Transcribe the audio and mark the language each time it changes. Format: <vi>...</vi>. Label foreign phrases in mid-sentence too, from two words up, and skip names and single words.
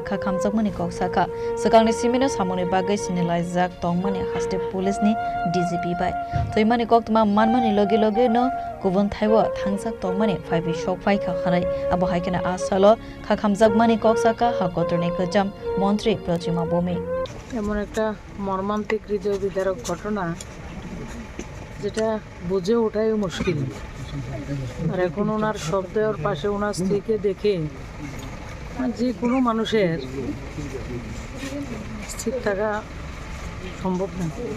<trp>Kha Khamjakmani Koksaka Sakangni Simino Samoni Bagai Sinilai Zak Tongmani Hasde Police ni DGP bai Thoimani Koktuma Manmani Logi Logi no Kubun Thaiwa Thangsak Tongmani Phaibi Shokphai Kha Khanai Abu Haikena Asalo Kha Khamjakmani Koksaka Hakotorni Kacha Montre Protima Bomek</trp> <bn>এমন একটা মর্মান্তিক হৃদয় বিদারক ঘটনা যেটা বুঝে ওঠাই মুশকিল আর এখন ওনার শব্দের পাশে ওনার স্ত্রীকে দেখে যে কোনো মানুষের স্থির থাকা সম্ভব না।</bn>